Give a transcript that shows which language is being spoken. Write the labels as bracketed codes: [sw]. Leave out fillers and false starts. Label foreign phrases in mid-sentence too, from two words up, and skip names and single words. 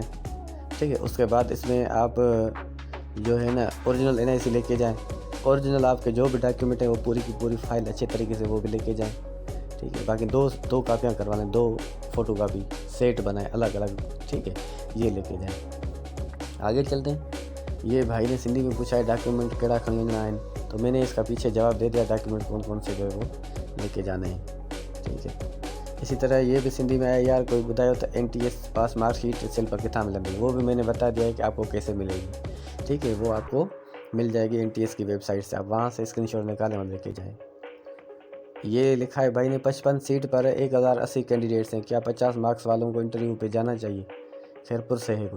[ur] ٹھیک ہے، اس کے بعد اس میں آپ جو ہے نا [en] original NIC [ur] لے کے جائیں، اوریجنل آپ کے جو بھی ڈاکیومنٹ ہے وہ پوری کی پوری فائل اچھے طریقے سے وہ بھی لے کے جائیں. ٹھیک ہے، باقی دو کاپیاں کروا لیں، 2 [en] photocopy set [ur] بنائیں الگ الگ. ٹھیک ہے، یہ لے کے جائیں۔ آگے چلتے ہیں. یہ بھائی نے سندھی میں پوچھا ہے, [sd] ڊاڪيومينٽ ڪهڙا کڻي وڃڻا آهن, [ur] تو میں نے اس کا پیچھے جواب دے دیا، ڈاکیومنٹ کون کون سے جو ہے وہ لے کے جانے ہیں. ٹھیک ہے، اسی طرح یہ بھی سندھی میں آیا, [sd] يار ڪوئي ٻڌايو ت [en] NTS pass marksheet slip [sd] ڪٿان ملندي, [ur] وہ بھی میں نے بتا دیا ہے کہ آپ کو کیسے ملے گی. ٹھیک ہے، وہ آپ کو مل جائے گی این ٹی ایس کی ویب سائٹ سے، آپ وہاں سے اسکرین شاٹ نکالیں اور لے کے جائیں. یہ لکھا ہے بھائی نے، 55 سیٹ پر 1080 کینڈیڈیٹس ہیں، کیا 50 مارکس والوں کو انٹرویو پے جانا چاہیے. خیرپور سے ہے کوئی.